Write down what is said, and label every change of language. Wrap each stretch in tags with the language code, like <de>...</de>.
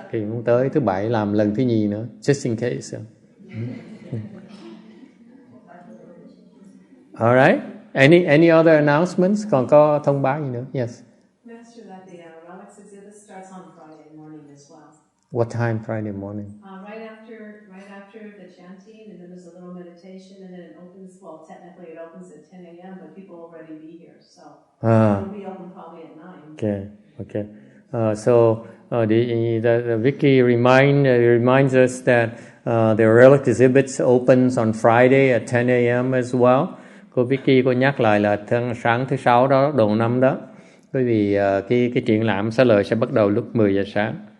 <vi>Thì muốn tới thứ Bảy làm lần thứ nhì nữa,</vi> <en>just in case. All right. Any other announcements?</en> <vi>Còn có thông báo gì nữa? Yes.</vi> <en>Master, that the relics exhibit starts on Friday morning as well. What time Friday morning? Right after the chanting, and then there's a little meditation, and then it opens. Well, technically it opens at 10 a.m., but people will already be here, so it'll be open probably at 9. Okay. So the Vicky reminds us that the relic exhibits opens on Friday at 10 a.m. as well.</en> <vi>Cô Vicky có nhắc lại là sáng thứ Sáu đó, đầu năm đó. Bởi vì cái triển lãm xá lợi sẽ bắt đầu lúc 10 giờ sáng.</vi>